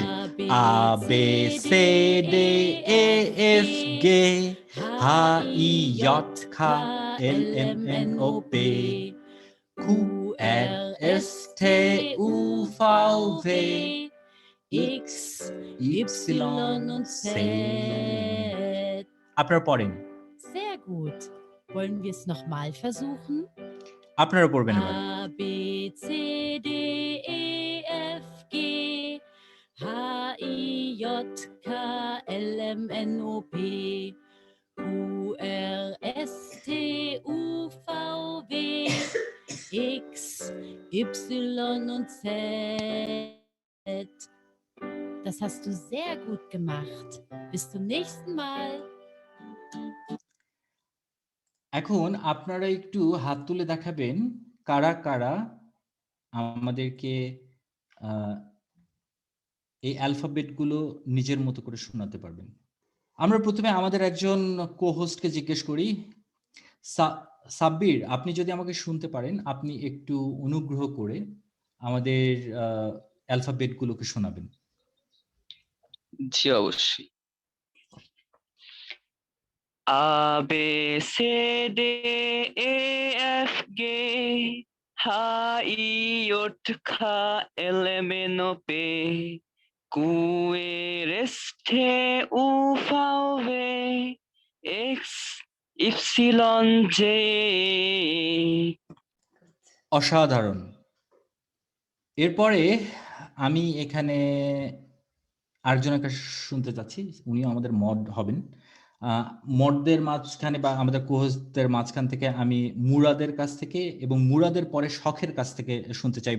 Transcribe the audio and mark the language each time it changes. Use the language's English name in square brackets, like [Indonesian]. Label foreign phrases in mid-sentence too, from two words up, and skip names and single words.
[German] A B C D E F G H I J K L M N O P Q R S T U V W X Y und Z. [Bangla] আপনারা পড়েন। [German] Sehr gut. Wollen wir es nochmal versuchen? [Bangla] আপনারা পড়বেন এবার। [German] A, B, C, D, E, F, G, H, I, J, K, L, M, N, O, P, Q, R, S, T, U, V, W, X, Y und Z. Das hast du sehr gut gemacht. Bis zum nächsten Mal. [Bangla] এখন আপনারা একটু হাত তুলে দেখাবেন কারা কারা আমাদেরকে এই অ্যালফাবেটগুলো নিজের মতো করে শোনাতে পারবেন। আমরা প্রথমে আমাদের একজন কো-হোস্টকে জিজ্ঞেস করি। সাব্বির, আপনি যদি আমাকে শুনতে পারেন, আপনি একটু অনুগ্রহ করে আমাদের অ্যালফাবেটগুলোকে শোনাবেন। জি অবশ্যই। [English] A B C D E F G H I J K L M N O P Q R S T U V W X Y Z। [Bangla] অসাধারণ। এরপরে আমি এখানে আরেকজনকে শুনতে চাচ্ছি, উনিও আমাদের মড হবেন। মডদের মাঝখানে বা আমাদের কোহোস্টদের মাঝখান থেকে আমি মুরাদের কাছ থেকে এবং মুরাদের পরে শখের কাছ থেকে শুনতে চাইবো।